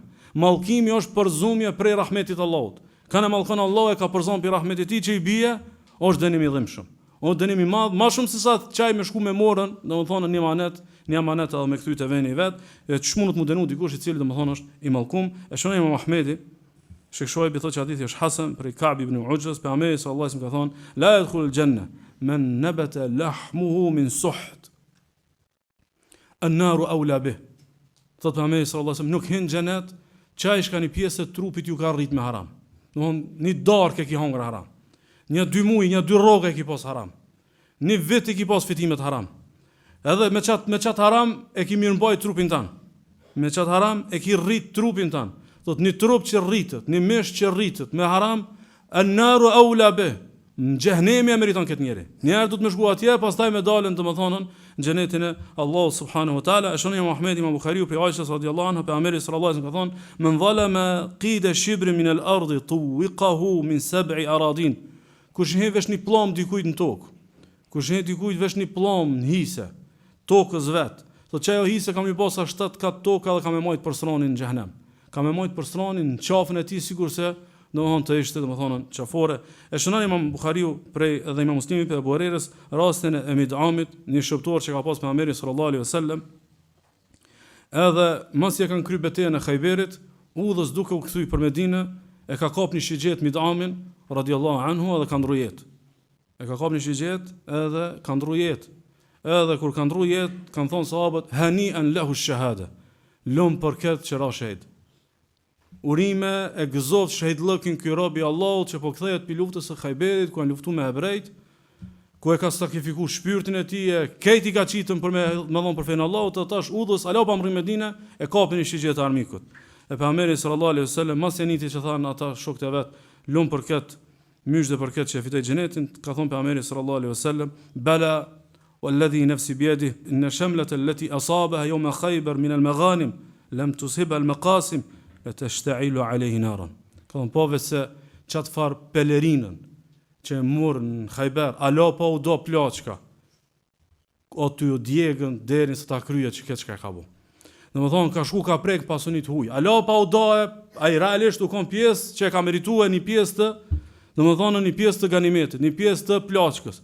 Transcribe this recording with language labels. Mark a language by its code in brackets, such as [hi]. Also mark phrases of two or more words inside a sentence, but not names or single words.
[sq] Mallkimi është përzumje prej rahmetit të Allahut. Kanë mallkon Allahu e ka përzon për rahmetin e tij që i bie, është dënimi i dhimbshëm. O dënimi i madh, më shumë se sa çaj me shku me morën, domethënë një amanet edhe me kthy te veni i vet, ç'mund të më dënu dikush i cili domethënë është i mallkum. E shonoi Imam Ahmedi, Sheikh Shuaib thotë që hadithi është hasan për Ka'b ibn Ujras, pejgamberi [ar] صلى الله عليه وسلم [sq] ka thonë: [ar] "لا يدخل الجنة من نبت لحمه من سحت. النار أولى به." [sq] Thotë pejgamberi [ar] صلى الله عليه وسلم [sq] nuk hyn xhenet çaj që një pjesë të trupit ju ka rrit me haram. Domthon një darkë ki hongër haram. Një 2 muaj, një 2 rrogë ki pas haram. Një vit ki pas fitimet haram. Edhe me çat haram e ki mirëmbaj trupin tan. Me çat haram e ki rrit trupin tan. Thot një trup që rritet, një mesh që rritet me haram, [ar] النار أولى به. [sq] Në xhehenemi e meriton këtë njeri. Njerë du të më shku atje, pastaj me dalën domethënë në xhenetin e Allahu [ar] سبحانه وتعالى. [sq] Shoni Muhamedi Imam Buhariu për Aisha [ar] رضي الله عنها, [sq] pejgamberi [ar] صلى الله عليه وسلم [sq] ka thonë: [ar] "من ظلم قيد شبر من الأرض طوقه من سبع أرضين." [sq] Kush he vesh një pllom dikujt në tokë. Kush he dikujt vesh një pllom në hise, tokës vet. Thotë që ajo hise kam i bosa 7 kat tokë dhe kam e majt përstronin në xhenem. Kam e majt përstronin në qafën e tij sigurisë domethënë të ishte domethënë qafore. E shënon Imam Buhariu prej dhe Imam Muslimi për Abu Hurairës rastin e Midamit, një shëptor që ka pas pejgamberi [ar] صلى الله عليه وسلم. [sq] Edhe mos ia kanë kryer betejën e Khayberit, udhës duke u kthy për Medinë, e ka kap një shigjet Midamin [ar] رضي الله عنه [sq] edhe ka ndru jetë. E ka kap një shigjet edhe ka ndru jetë. Edhe kur ka ndru jetë, kanë thonë sahabët, [ar] هنيئا له الشهادة. [sq] Lum për këtë që ra shahid. Urime e gëzoft shahidllëkin ky rob i Allahut që po kthehet pi luftës së Khayberit, ku kanë luftuar me hebrejt, ku e ka sakrifikuar shpirtin e tij, këtij ka qitën për me dhon për fen Allahut, tash udhës ala pa mri Medinë e kapin shigjet e armikut. E pejgamberi [ar] صلى الله عليه وسلم [sq] mos janiti që thanë ata shokët e vet, lum për këtë, mysh dhe për këtë që fitoi xhenetin, ka thonë pejgamberi [ar] صلى الله عليه وسلم, [sq] bala [ar] والذي نفسي بيده إن شملة التي أصابها يوم خيبر من المغانم لم تصبها المقاسم لتشتعل عليه نارا. [sq] Këllën po se qatë farë pelerinën që e murë në Khajber, alo po u do plaçka, o të ju djegën derin se ta kryet që këtë që ka bu. Dhe më thonë, ka shku ka prek pasunit huj. Alo pa u do e, a i realisht u kon pjesë që e ka meritua një pjesë të, dhe më thonë një pjesë të ganimetit, një pjesë të plaçkës.